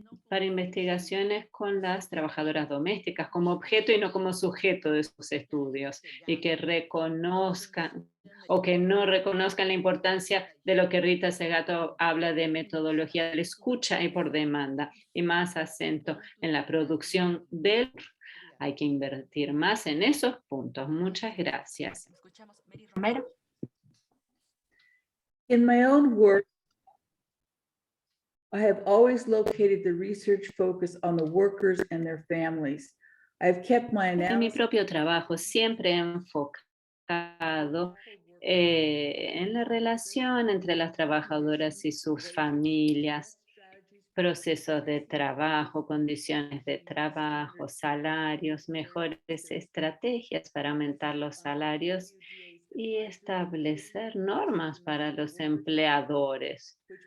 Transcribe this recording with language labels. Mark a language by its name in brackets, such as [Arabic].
[Spanish] para investigaciones con las trabajadoras domésticas como objeto y no como sujeto de sus estudios, y que reconozcan o que no reconozcan la importancia de lo que Rita Segato habla de metodología de la escucha y por demanda, y más acento en la producción del. Hay que invertir más en esos puntos. Muchas gracias. Romero. [English] In my own work, I have always located the research focus on the workers and their families. I've kept my [Spanish] En mi [English] analysis. [Spanish] propio trabajo siempre he enfocado en la relación entre las trabajadoras y sus familias, procesos de trabajo, condiciones de trabajo, salarios, mejores estrategias para aumentar los salarios y establecer normas para los empleadores.